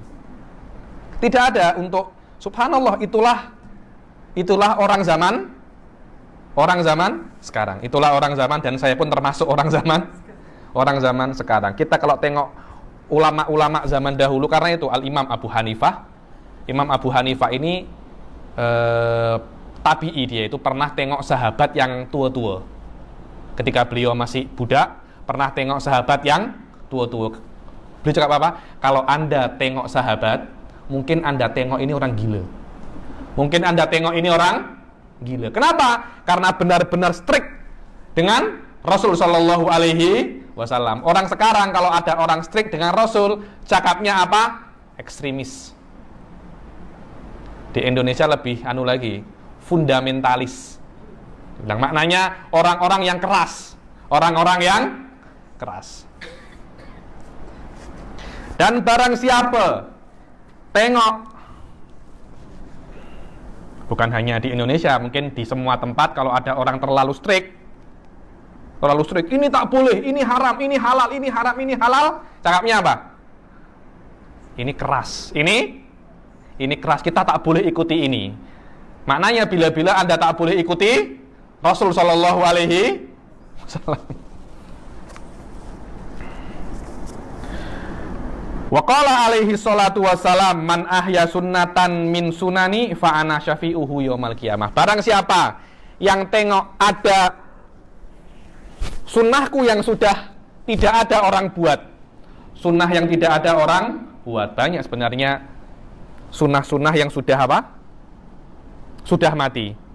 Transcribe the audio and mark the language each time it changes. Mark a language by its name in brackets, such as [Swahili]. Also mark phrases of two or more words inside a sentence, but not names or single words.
[Malay] Tidak ada untuk, subhanallah, itulah orang zaman sekarang. Itulah orang zaman, dan saya pun termasuk orang zaman sekarang. Kita kalau tengok ulama-ulama zaman dahulu, karena itu Al-Imam Abu Hanifah. Imam Abu Hanifah ini tabi'i, dia itu pernah tengok sahabat yang tua-tua. Ketika beliau masih budak, pernah tengok sahabat yang tua-tua. Beliau cakap apa? Kalau Anda tengok sahabat, mungkin Anda tengok ini orang gila. Mungkin Anda tengok ini orang gila. Kenapa? Karena benar-benar strict dengan Rasul [Arabic] صلى الله عليه وسلم. [Malay] Orang sekarang kalau ada orang strict dengan Rasul, cakapnya apa? Ekstremis. Di Indonesia lebih lagi, fundamentalis. Bilang maknanya orang-orang yang keras, orang-orang yang keras. Dan barang siapa tengok, bukan hanya di Indonesia, mungkin di semua tempat kalau ada orang terlalu strict, ini tak boleh, ini haram, ini halal, ini haram, ini halal, cakapnya apa? Ini keras, ini keras, kita tak boleh ikuti ini. Maknanya bila-bila Anda tak boleh ikuti Rasul [Arabic] صلى الله عليه وسلم. وقال عليه الصلاة والسلام من أحيا سنة من سنني فأنا شفيعه يوم القيامة. [Malay] Barang siapa yang tengok ada Sunnahku yang sudah tidak ada orang buat. Sunnah yang tidak ada orang buat. Banyak sebenarnya sunnah-sunnah yang sudah apa? Sudah mati.